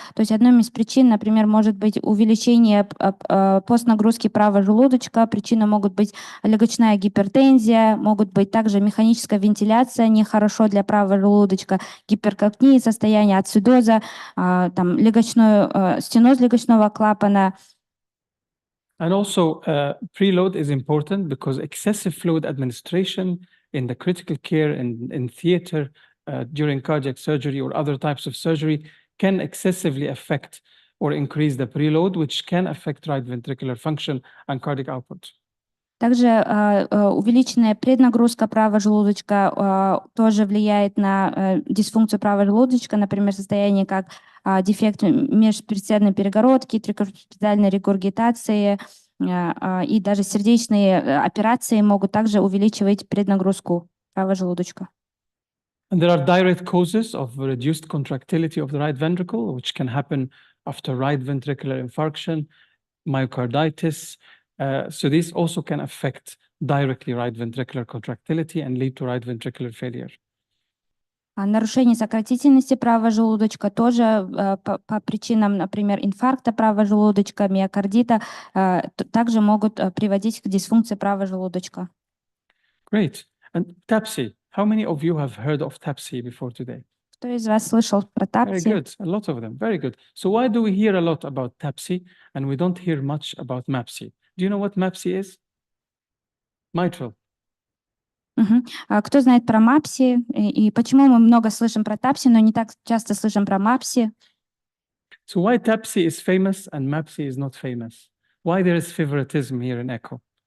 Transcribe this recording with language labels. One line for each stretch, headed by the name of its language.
Russian: То есть одной из причин, например, может быть увеличение постнагрузки правого желудочка, причины могут быть легочная гипертензия, могут быть также механическая вентиляция, нехорошо для правого желудочка, гиперкапния, состояние ацидоза, там, стеноз легочного клапана.
English: And also, preload is important because excessive fluid administration in the critical care and in theater during cardiac surgery or other types of surgery can excessively affect or increase the preload, which can affect right ventricular function and cardiac output.
Russian: Также увеличенная преднагрузка правого желудочка тоже влияет на дисфункцию правого желудочка, например, состояние как дефект межпредсердной перегородки, трикуспидальной регургитации и даже сердечные операции могут также увеличивать преднагрузку правого желудочка.
English: And there are direct causes of reduced contractility of the right ventricle, which can happen after right ventricular infarction, myocarditis. So this also can affect directly right ventricular contractility and lead to right ventricular failure.
Russian: Нарушение сократительности правого желудочка тоже по причинам, например, инфаркта правого желудочка, миокардита, также могут приводить к дисфункции правого желудочка.
English: Great. And TAPSI, how many of you have heard of TAPSI before today?
Russian: Кто из вас слышал про
English: Very
Russian: TAPSI?
English: good. A lot of them. Very good. So why do we hear a lot about TAPSI and we don't hear much about MAPSI? Do you know what MAPSI is? Mitral.
Russian: Кто знает про МАПСИ и почему мы много слышим про ТАПСИ, но не так часто слышим про МАПСИ?
English: So why TAPSI is famous and MAPSI is not famous? Why there is favoritism here in ECHO?